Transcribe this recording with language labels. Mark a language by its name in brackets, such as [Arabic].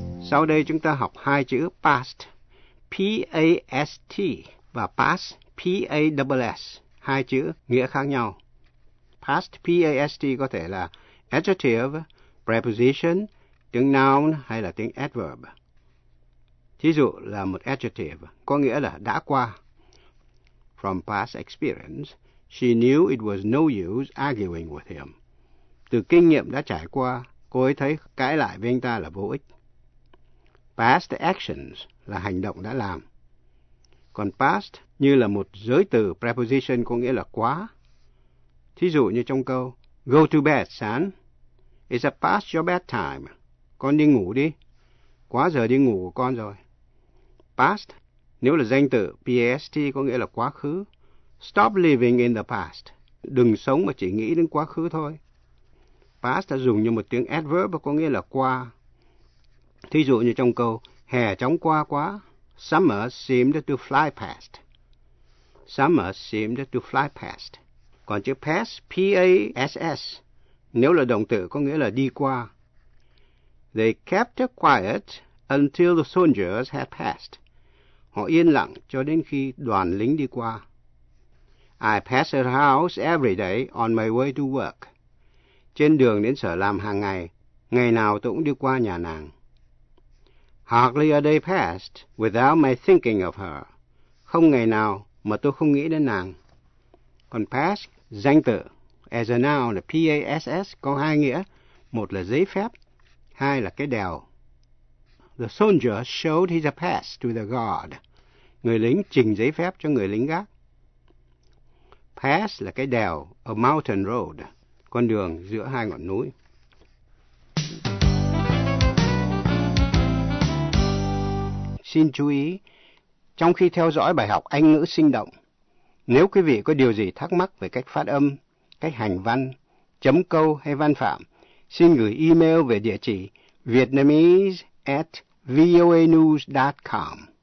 [Vietnamese] Sau đây chúng ta học hai chữ past, P-A-S-T và past, P-A-S-S, hai chữ nghĩa khác nhau. Past, P-A-S-T có thể là adjective, preposition, tiếng noun hay là tiếng adverb. Thí dụ là một adjective, có nghĩa là đã qua. [English] From past experience, she knew it was no use arguing with him. [Vietnamese] Từ kinh nghiệm đã trải qua, cô ấy thấy cãi lại với anh ta là vô ích. [English] Past actions [Vietnamese] là hành động đã làm. còn past như là một giới từ preposition có nghĩa là quá. Thí dụ như trong câu, [English] go to bed, son. It's a past your bedtime. [Vietnamese] Con đi ngủ đi. Quá giờ đi ngủ của con rồi. Past, nếu là danh từ past có nghĩa là quá khứ. [English] Stop living in the past. [Vietnamese] Đừng sống mà chỉ nghĩ đến quá khứ thôi. Past đã dùng như một tiếng adverb có nghĩa là qua. Thí dụ như trong câu, hè chóng qua quá. [English] Summer seemed to fly past. Summer seemed to fly past. [Vietnamese] Còn chữ pass, P-A-S-S, nếu là động từ có nghĩa là đi qua. [English] They kept quiet until the soldiers had passed. [Vietnamese] Họ yên lặng cho đến khi đoàn lính đi qua. [English] I pass her house every day on my way to work. [Vietnamese] Trên đường đến sở làm hàng ngày, ngày nào tôi cũng đi qua nhà nàng. [English] Hardly a day passed without my thinking of her. [Vietnamese] Không ngày nào mà tôi không nghĩ đến nàng. Còn pass, danh từ, [English] as a noun, [Vietnamese] P-A-S-S, có hai nghĩa. Một là giấy phép, hai là cái đèo. [English] The soldier showed his pass to the guard. [Vietnamese] Người lính trình giấy phép cho người lính gác. Pass là cái đèo, [English] a mountain road, [Vietnamese] con đường giữa hai ngọn núi. Xin chú ý, trong khi theo dõi bài học Anh ngữ sinh động, nếu quý vị có điều gì thắc mắc về cách phát âm, cách hành văn, chấm câu hay văn phạm, xin gửi email về địa chỉ vietnamese@voanews.com.